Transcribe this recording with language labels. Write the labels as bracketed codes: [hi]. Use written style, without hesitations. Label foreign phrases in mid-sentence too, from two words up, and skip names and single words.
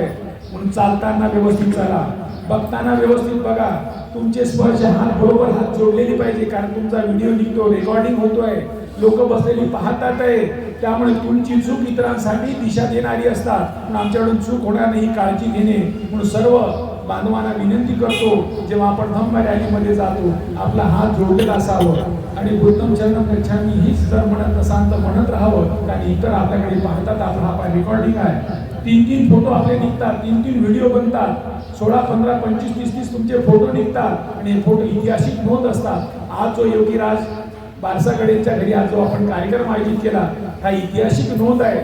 [mr] म्हणून चालताना व्यवस्थित चाला, बघताना व्यवस्थित बघा, तुमचे स्पर्श हात बरोबर हात जोडलेले पाहिजे, कारण तुमचा व्हिडिओ निघतो, रेकॉर्डिंग होतोय, लोक बसलेली पाहतात आहे. त्यामुळे तुमची चूक इतरांसाठी दिशा देणारी असतात. म्हणून आमच्याकडून चूक होणार नाही, काळजी घेणे. म्हणून सर्व बांधवांना विनंती करतो, जेव्हा आपण धम्म रॅलीमध्ये जातो आपला हात जोडलेला असावं आणि [pi] बुद्धम चरणम गच्छामी [mr] हीच जर म्हणत असाल तर म्हणत राहावं, कारण इतर आपल्याकडे पाहतात. आपला हा रेकॉर्डिंग आहे, 3-3 फोटो आपले निघतात, 3-3 व्हिडिओ बनतात, 16, 15, 25, 30 तुमचे फोटो निघतात आणि हे फोटो ऐतिहासिक नोंद असतात. आज जो योगीराज बारसागडेंच्या घरी आज जो आपण कार्यक्रम आयोजित केला हा ऐतिहासिक नोंद आहे.